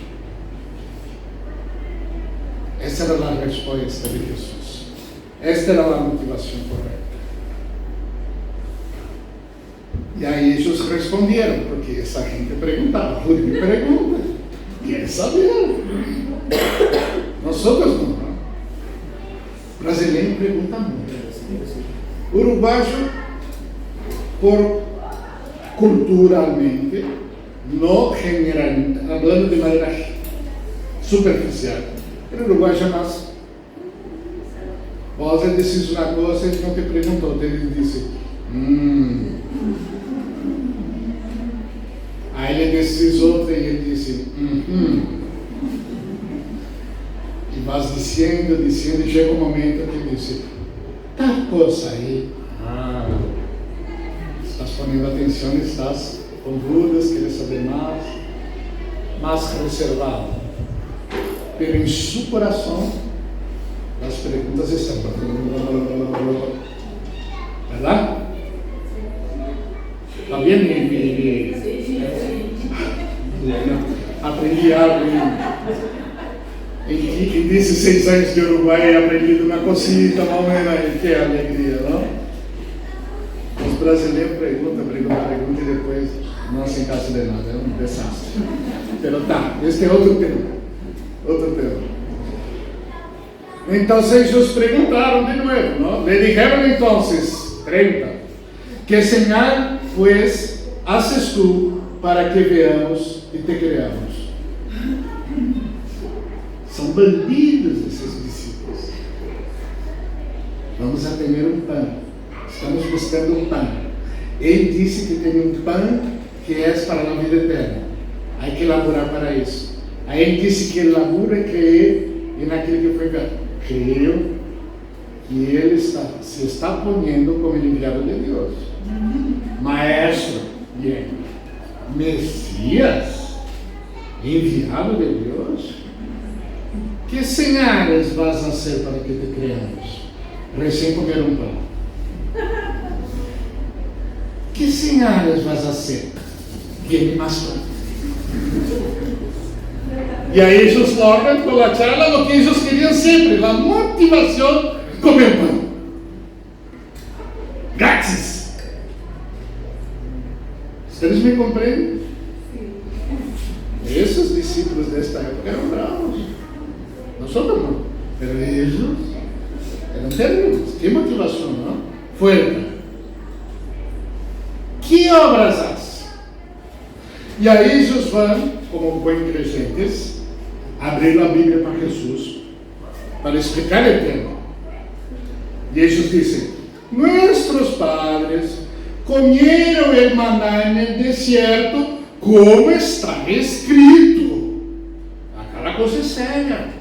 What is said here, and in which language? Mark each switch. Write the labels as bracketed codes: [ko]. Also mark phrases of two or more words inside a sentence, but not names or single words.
[es] Esa era la respuesta de Jesús. Esta era la motivación correcta. Y ahí ellos respondieron, porque esa gente preguntaba, me pregunta, quiere saber. Nosotros no. [pt] Brasileiro pergunta muito. Uruguaio, por culturalmente, no general, hablando de maneira superficial, o uruguaio jamais. Você disse uma coisa e não te perguntou, ele disse, Aí ele disse outra e ele disse, E vas dizendo, e chega um momento que ele disse, tal coisa aí, estás ponendo atenção, estás com dúvidas, queres saber mais reservado. Pero em seu coração, as perguntas estão, [es] ¿verdad? [pt] También aprendi algo em 16 anos de Uruguai, aprendi uma cosita, mais ou menos aí, que é alegria, não? Os brasileiros perguntam e depois não se encaixam de nada, é um desastre. Mas tá, este é outro tema. Então, eles perguntaram de novo, não? [es] Le dijeron entonces, 30, que señal pues haces tú para que veamos e te creamos? [pt] São bandidos esses discípulos. Vamos a ter pão. Estamos buscando pão. Ele disse que tem pão que é para a vida eterna. Há que laborar para isso. Aí ele disse que o laburo é crer naquilo que foi enviado. Creio que ele se está ponendo como enviado de Deus. [es] Maestro, bien. [pt] Messias, enviado de Deus. [es] Que señales vas a hacer para que te creamos? [pt] Recién comeram pão. [es] Que señales vas a hacer? Viene más pão. [pt] E aí eles logran com a charla [es] lo que [pt] eles queriam sempre, a motivação comer pão. Grátis. Vocês me compreendem? Esses discípulos desta época eram bravos. [es] Nosotros no, pero ellos eran terribles. ¿Qué motivación, no? Fuerte. ¿Qué obras haces? [pt] E aí [es] ellos van, como buen creyentes, [pt] abrir a Bíblia para Jesus, para explicar o tema. E eles dizem, [es] nuestros padres comieron el maná en el desierto, como está escrito. [pt] Aquela coisa é séria.